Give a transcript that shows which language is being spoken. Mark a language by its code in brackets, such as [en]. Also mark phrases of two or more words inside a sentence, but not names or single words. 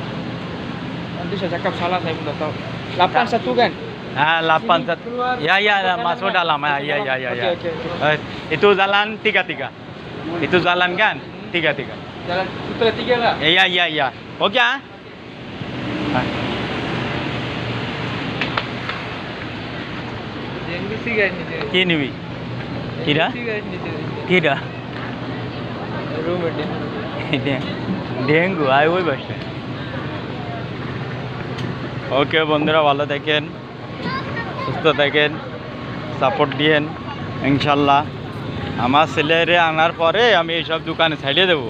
[ms] Nanti saya cakap salah, saya pun tak tahu. 81 kan? 81. keluar. Ya, ya, Masuk masuk dalam, dalam. kan? Ya, ya, ya, ya. Oke, oke, oke. Itu jalan 33. Itu jalan kan? 33. Jalan Sutra 3 lah. Iya, iya, iya. Oke ah? [bn] সিগারেট নিতে কি নিবি কিরা সিগারেট নিতে কিরা রুমে ডেঙ্গু আয় ওই বাসে ওকে বন্ধুরা ভালো থাকেন সুস্থ থাকেন সাপোর্ট দিয়েন ইনশাল্লাহ আমার ছেলেরে আনার পরে আমি এইসব দোকানে ছাড়িয়ে দেবো